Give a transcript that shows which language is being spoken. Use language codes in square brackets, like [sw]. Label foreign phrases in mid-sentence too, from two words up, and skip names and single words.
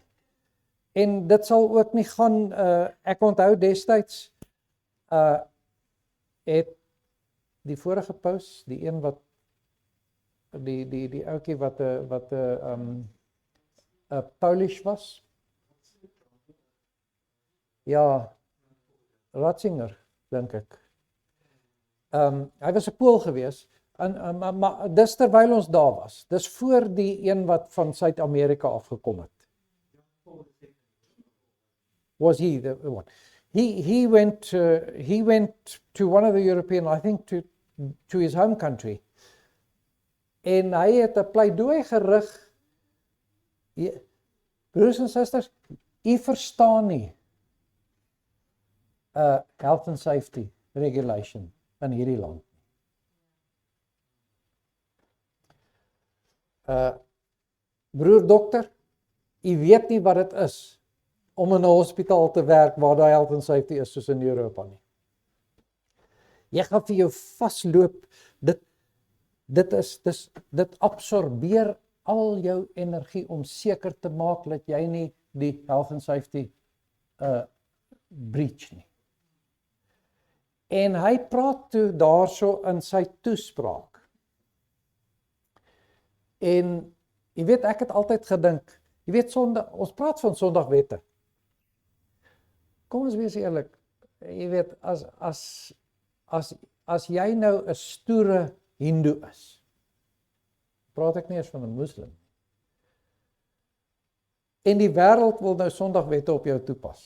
[af] En dit sal ook nie gaan ek onthou destyds het die vorige paus, die een wat die ouetjie wat Polish was. Ja, Ratzinger, dink ek. Hy was 'n Pool gewees, maar dis terwyl ons daar was. Dis voor die een wat van Suid-Amerika afgekom het. [en] Was he the one? He went to one of the European, I think to his home country. [af] En hy het 'n pleidooi gerig. Broers en susters, u verstaan nie [en] health and safety regulation [af] in hierdie land. Broer dokter, u weet nie wat dit is om in 'n hospitaal te werk waar daai [en] health and safety [af] is soos in Europa nie. Jy gaan vir jou vasloop, dit absorbeer al jou energie om seker te maak dat jy nie die [en] health and safety breach [af] nie. En hy praat toe daarso in sy toespraak. En jy weet, ek het altyd gedink, jy weet ons praat van Sondagwette. Kom ons wees eerlik, jy weet, as jy nou 'n stoere Hindoe is, praat ek nie eens van 'n moslim, en die wêreld wil nou Sondagwette op jou toepas.